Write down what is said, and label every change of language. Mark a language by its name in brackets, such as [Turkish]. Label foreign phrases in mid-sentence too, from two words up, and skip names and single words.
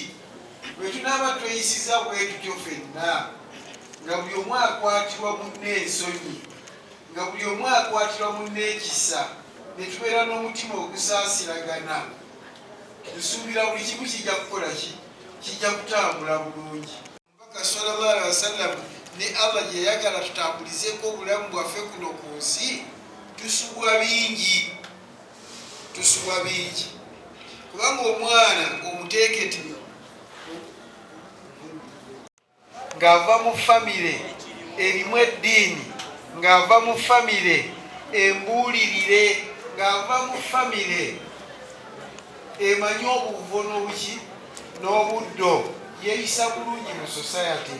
[Ganda] Bwe tunaaba tweyisiza bwe tutyo ffenna nga buli omu akwatirwa munne ensonyi nga buli omu akwatirwa munne ekisa ne tubeera n'omutima ogusaasiragana tusuubira buli kimu kijja kukola ki kijja kutambula bulungi. Omubaka [Arabic] sallallahu alaihi wasallam [Ganda] ne Allah gye yayagala tutambulizeko obulamu bwaffe kuno ku nsi tusubwa bingi kubanga omwana omuteeketi ng'ava mu famire erimu eddiini, ng'ava mu famire embuulirire, ng'ava mu famire emanyi obuvo n'obuki n'obuddo, yeeyisa bulungi mu society.